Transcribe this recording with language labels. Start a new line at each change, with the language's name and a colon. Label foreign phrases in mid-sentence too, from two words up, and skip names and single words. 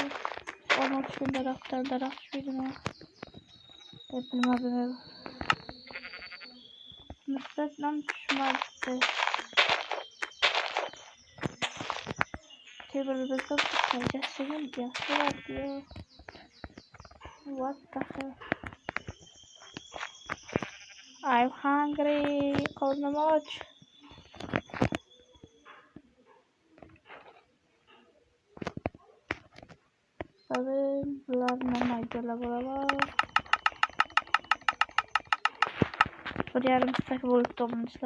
Uzbek: Olma tushgan daraxtdan daraxt tushmaydimi? Bilmadim. Nisbatan tushmadi. Temirimizni qaytasigan yaxshi.
English: What the hell? I'm hungry.
Uzbek: Qornim och. Bularni maydalab olaman. 1,5 stak bo'libdi obunachilar.